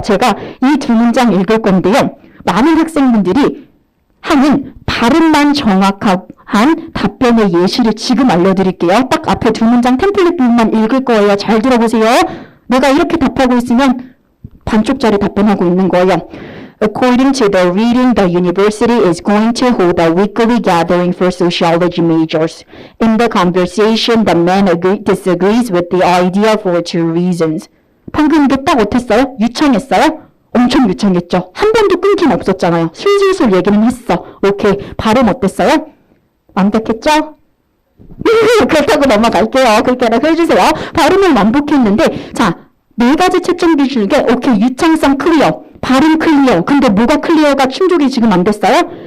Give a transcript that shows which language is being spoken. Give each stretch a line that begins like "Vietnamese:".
Korean: 제가 이 2문장 읽을 건데요. 많은 학생분들이 하는 발음만 정확한 답변의 예시를 지금 알려드릴게요. 딱 앞에 2문장 템플릿 부분만 읽을 거예요. 잘 들어보세요. 내가 이렇게 답하고 있으면 반쪽짜리 답변하고 있는 거예요.
English: According to the reading, the university is going to hold a weekly gathering for sociology majors. In the conversation, the man disagrees with the idea for 2 reasons.
Korean: 방금 이게 딱 어땠어요? 유창했어요? 엄청 유창했죠. 한 번도 끊김 없었잖아요. 술술술 얘기는 했어. 오케이. 발음 어땠어요? 완벽했죠? 그렇다고 넘어갈게요. 그렇게라도 해주세요. 발음을 완벽했는데 자, 4가지 채점 기준 중에 오케이. 유창성 클리어. 발음 클리어. 근데 뭐가 클리어가 충족이 지금 안 됐어요?